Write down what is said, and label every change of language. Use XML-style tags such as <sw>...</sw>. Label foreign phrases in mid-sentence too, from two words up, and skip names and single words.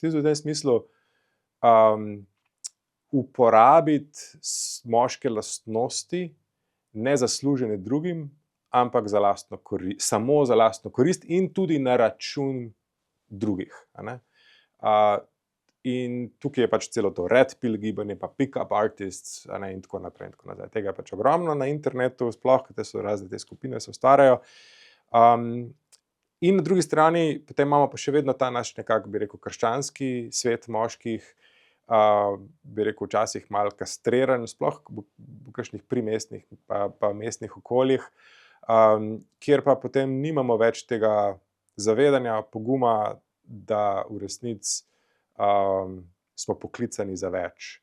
<sl>V tem smislu uporabiti moške lastnosti nezaslužene drugim, ampak samo za lastno korist in tudi na račun drugih. In tukaj je pač celo to</sl> <en>red pill</en> <sl>gibanje, pa</sl> <en>pick-up artists,</en> <sl>in tako naprej in tako nazaj. Tega pač ogromno na internetu, sploh, te so razne te skupine se ustvarjajo. In na drugi strani potem imamo pa še vedno ta naš nekako, bi rekel, krščanski svet moških, bi rekel, včasih malo kastriran, sploh v kakšnih primestnih pa mestnih okoljih, kjer pa potem nimamo več tega zavedanja, poguma, da v resnici smo poklicani za več.</sl>